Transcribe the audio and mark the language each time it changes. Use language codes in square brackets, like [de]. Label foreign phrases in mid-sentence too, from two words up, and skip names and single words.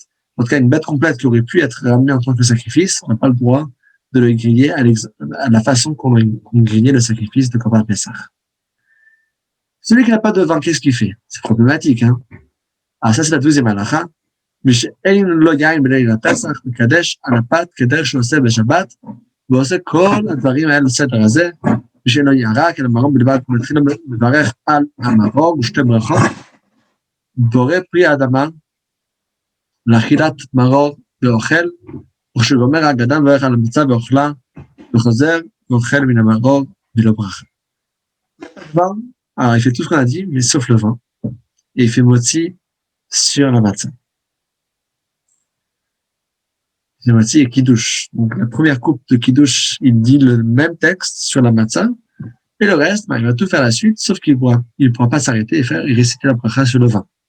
[fr] En tout cas, une bête complète qui aurait pu être ramenée en tant que sacrifice, on n'a pas le droit de le griller à la façon qu'on grillait le sacrifice de [he] קרבן פסח. [fr] Celui qui n'a pas de vin, qu'est-ce qu'il fait? C'est problématique, hein? Alors ça, c'est la 12e halacha. [he] משאין לו יין בליל הפסח, מקדש על הפת כדרך שעושה בשבת, ועושה כל הדברים האלה בסדר הזה, ושאין לו ירק, אלא מרום בלבד, ומתחיל לברך על המרור, ושתי ברכות, בורא פרי האדמה, לאכילת מרור ואוכל, וכשגומר האגדה מברך על המצה ואוכלה, וחוזר ואוכל מן המרור ולא ברכה. [fr] Alors il fait tout ce qu'on a dit, mais sauf le vin, et il fait motzi sur la matzah. C'est motzi et kiddush. Donc la première coupe de kiddush, il dit le même texte sur la matzah, et le reste, il va tout faire la suite, sauf qu'il ne pourra pas s'arrêter et réciter la bracha sur le vin.